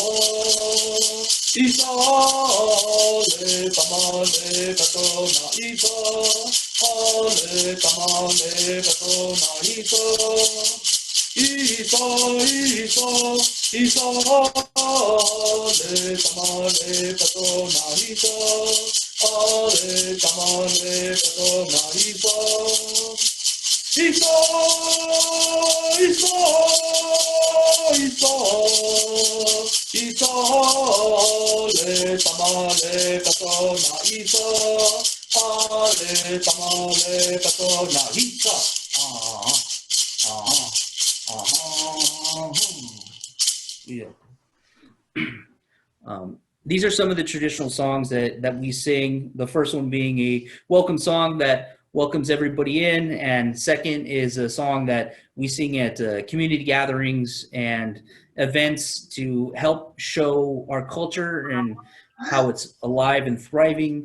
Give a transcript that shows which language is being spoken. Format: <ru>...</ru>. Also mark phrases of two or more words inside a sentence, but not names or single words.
<en>Isa, ale tamale patona Isa, ale tamale patona Isa, Isa, Isa, Isa, ale tamale patona Isa, ale tamale patona Isa, Isa, Isa, Isa. Isa, ale tamale patona Isa, ale tamale patona Isa. Yeah. These are some of the traditional songs that we sing. The first one being a welcome song that welcomes everybody in, and second is a song that we sing at community gatherings and events to help show our culture and how it's alive and thriving.</en>